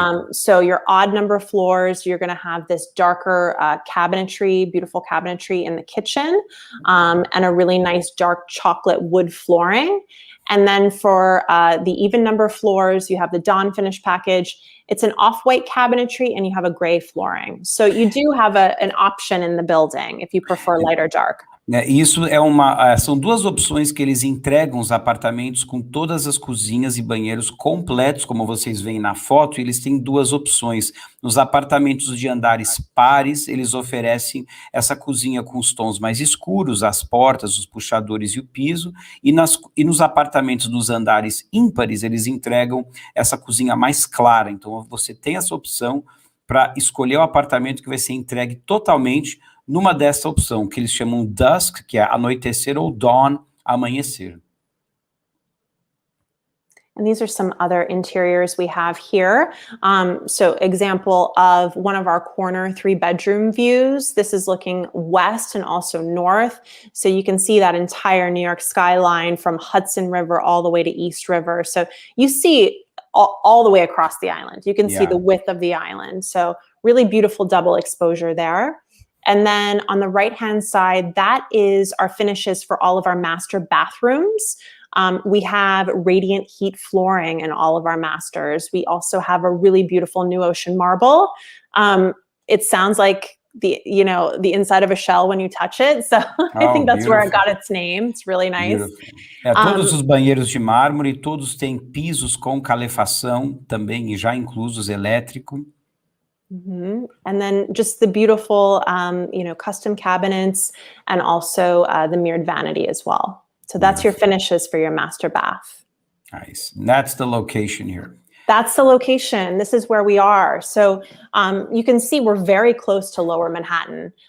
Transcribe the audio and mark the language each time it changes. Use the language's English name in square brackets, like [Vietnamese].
[English] So your odd number floors, you're going to have this darker cabinetry, beautiful cabinetry in the kitchen, and a really nice dark chocolate wood flooring. And then for the even number floors, you have the Dawn Finish package. It's an off-white cabinetry, and you have a gray flooring. So you do have an option in the building if you prefer light or dark. [Portuguese] Isso são 2 opções que eles entregam os apartamentos, com todas as cozinhas e banheiros completos, como vocês veem na foto. E eles têm 2 opções. Nos apartamentos de andares pares, eles oferecem essa cozinha com os tons mais escuros, as portas, os puxadores e o piso. E nos apartamentos dos andares ímpares, eles entregam essa cozinha mais clara. Então você tem essa opção para escolher o apartamento que vai ser entregue totalmente numa dessa opção, que eles chamam dusk, que é anoitecer, ou dawn, amanhecer. [English] And these are some other interiors we have here. So example of one of our corner 3-bedroom views. This is looking west and also north. So you can see that entire New York skyline from Hudson River all the way to East River. So you see all the way across the island. You can see the width of the island. So really beautiful double exposure there. And then on the right-hand side, that is our finishes for all of our master bathrooms. We have radiant heat flooring in all of our masters. We also have a really beautiful new ocean marble. It sounds like the inside of a shell when you touch it. So I think that's where it got its name. It's really nice. Beautiful. [Portuguese] Todos os banheiros de mármore, todos têm pisos com calefação também, e já inclusos elétrico. [English] And then just the beautiful, custom cabinets, and also the mirrored vanity as well. So that's your finishes for your master bath. Nice. That's the location here. That's the location. This is where we are. So you can see we're very close to Lower Manhattan.